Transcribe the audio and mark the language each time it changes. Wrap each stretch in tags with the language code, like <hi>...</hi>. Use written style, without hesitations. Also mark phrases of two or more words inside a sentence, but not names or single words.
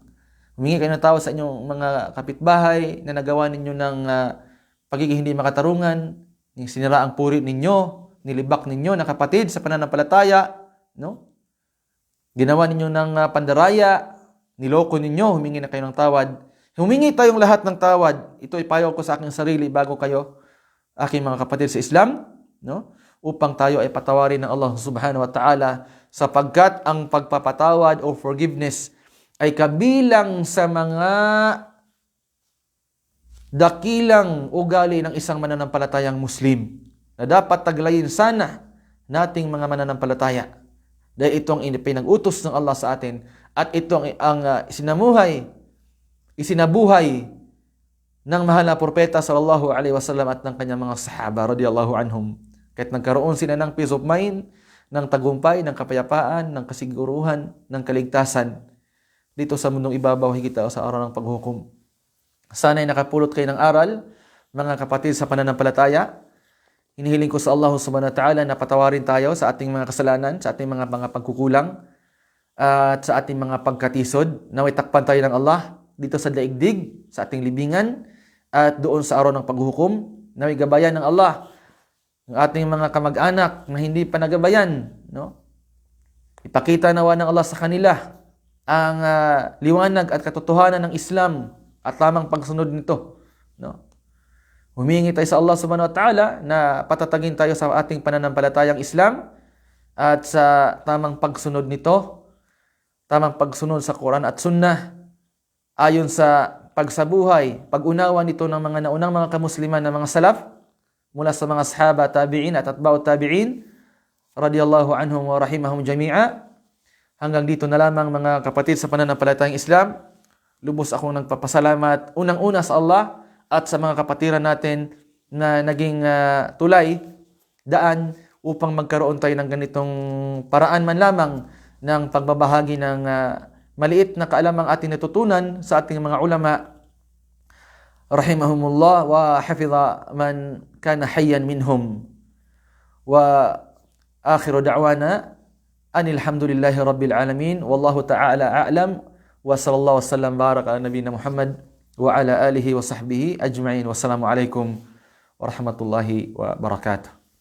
<tl>Humingi kayo ng tawad sa inyong mga kapitbahay na nagawa ninyo ng pagiging hindi makatarungan, yung sinira ang puri ninyo, nilibak ninyo na kapatid sa pananampalataya, ginawa ninyo ng pandaraya, niloko ninyo, humingi na kayo ng tawad. Humingi tayong lahat ng tawad. Ito ipayo ko sa aking sarili bago kayo, aking mga kapatid sa Islam, upang tayo ay patawarin ng Allah</tl> <ar>سبحانه وتعالى,</ar> <tl>sapagkat ang pagpapatawad o forgiveness ay kabilang sa mga dakilang ugali ng isang mananampalatayang Muslim na dapat taglayin sana nating mga mananampalataya. Dahil ito ang pinag-utos ng Allah sa atin at ito ang isinabuhay ng mahal na propeta</tl> <ar>صلى الله عليه وسلم</ar> <tl>at ng kanyang mga sahaba</tl> <ar>رضي الله عنهم.</ar> <tl>Kahit nagkaroon sila ng</tl> <en>peace of mind,</en> <tl>ng tagumpay, ng kapayapaan, ng kasiguruhan, ng kaligtasan dito sa mundong ibabaw higit sa araw ng paghukom. Sana'y nakapulot kayo ng aral, mga kapatid sa pananampalataya. Hinihiling ko sa Allah</tl> <ar>سبحانه وتعالى</ar> <tl>na patawarin tayo sa ating mga kasalanan, sa ating mga pagkukulang, at sa ating mga pagkatisod. Naway takpan tayo ng Allah dito sa daigdig, sa ating libingan, at doon sa araw ng paghukom. Naway gabayan ng Allah ang ating mga kamag-anak na hindi pa nagabayan. Ipakita nawa ng Allah sa kanila ang liwanag at katotohanan ng Islam at tamang pagsunod nito. Humingi tayo sa Allah</tl> <ar>سبحانه وتعالى</ar> <tl>na patatagin tayo sa ating pananampalatayang Islam at sa tamang pagsunod nito, tamang pagsunod sa Quran at Sunnah, ayon sa pagsabuhay, pag-unawa nito ng mga naunang mga kamusliman na mga salaf, mula sa mga sahaba, tabi'in at</tl> <ar>أتباع التابعين, رضي الله عنهم ورحمهم جميعا.</ar> <tl>Hanggang dito na lamang mga kapatid sa pananampalatayang Islam. Lubos akong nagpapasalamat unang-una sa Allah at sa mga kapatiran natin na naging tulay, daan upang magkaroon tayo ng ganitong paraan man lamang ng pagbabahagi ng maliit na kaalamang ating natutunan sa ating mga ulama</tl> <ar>رحمهم الله وحفظ من كان حيا منهم. وآخر دعوانا أن الحمد لله رب العالمين والله تعالى أعلم وصلى الله وسلم بارك على نبينا محمد وعلى آله وصحبه أجمعين. السلام عليكم ورحمة الله وبركاته.</ar>